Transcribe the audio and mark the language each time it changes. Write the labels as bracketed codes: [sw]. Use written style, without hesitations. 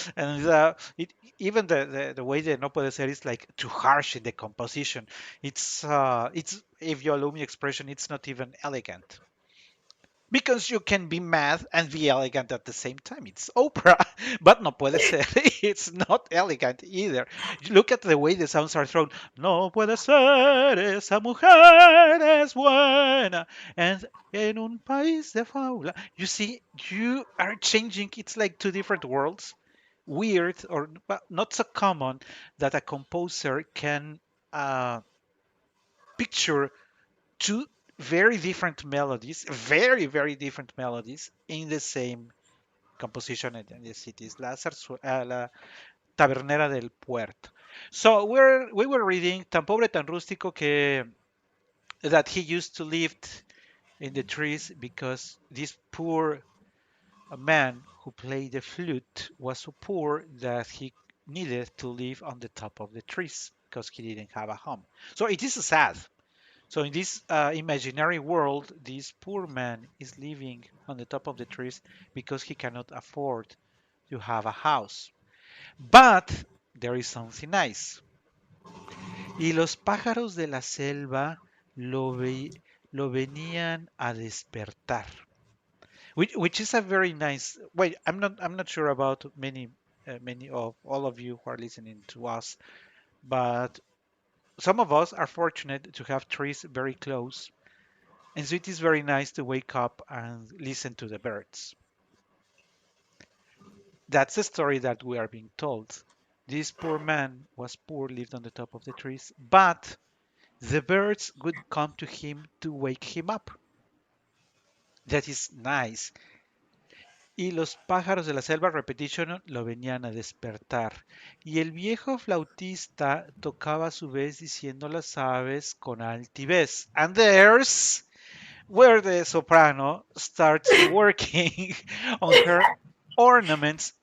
[en] And even the way the [es] No puede ser [en] is like too harsh in the composition. It's if you allow me expression, it's not even elegant because you can be mad and be elegant at the same time. It's opera, but [es] no puede ser. [en] It's not elegant either. Look at the way the sounds are thrown. [es] No puede ser, esa mujer es buena. [en] And [es] en un país de fábula. [en] You see, you are changing. It's like two different worlds weird or well, not so common that a composer can uh, picture two very different melodies in the same composition, and yes, it is la Tabernera del Puerto. So we were reading [es] Tan pobre tan rústico que [en] that he used to live in the trees because this poor man who played the flute was so poor that he needed to live on the top of the trees because he didn't have a home. So it is sad. So in this imaginary world, this poor man is living on the top of the trees because he cannot afford to have a house. But there is something nice. [es] Y los pájaros de la selva lo venían a despertar. [en] Which is a very nice. Wait, I'm not sure about many of all of you who are listening to us, but some of us are fortunate to have trees very close, and so it is very nice to wake up and listen to the birds. That's the story that we are being told. This poor man was poor, lived on the top of the trees, but the birds would come to him to wake him up. That is nice. [es] Y los pájaros de la selva, [en] repetition, [es] lo venían a despertar. Y el viejo flautista tocaba a su vez diciendo las aves con altivez. [en] And there's where the soprano starts working on her ornaments.